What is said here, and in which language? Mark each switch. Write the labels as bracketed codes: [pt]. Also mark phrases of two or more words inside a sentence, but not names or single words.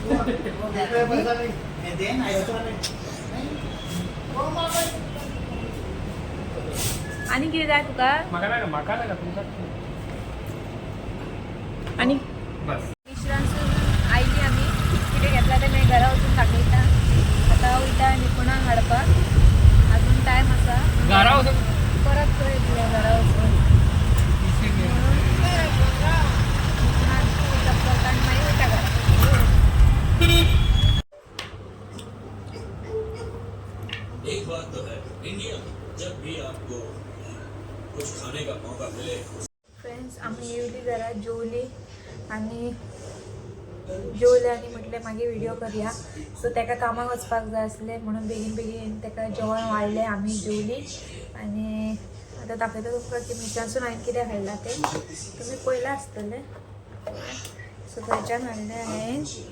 [kok] आणि कितें जाय तुका आणि मिश्रांसून आयली आमी कितें घेतला तें मागीर घरा वचून दाखयता आतां वयता निपुणा हाडपाक अजून टायम आसा घरा वचून परत येतले घरा वचून मागीर वयता घरा [hi] एक बात तो है इंडिया जब भी आपको कुछ खाने का मौका मिले। [kok] फ्रेंड्स आम्ही येवली जरा जेवली आणि म्हटले मागीर व्हिडिओ करूया सो ताका कामाक वचपाक जाय आसलें म्हणून बेगीन बेगीन ताका जेवण वाडलें आमी जेवली आनी आतां दाखयता तुमकां की मिरसांसून हांवें कितें हाडलां तें तुमी पळयलां आसतलें सो थंयच्यान हाडलें हांवें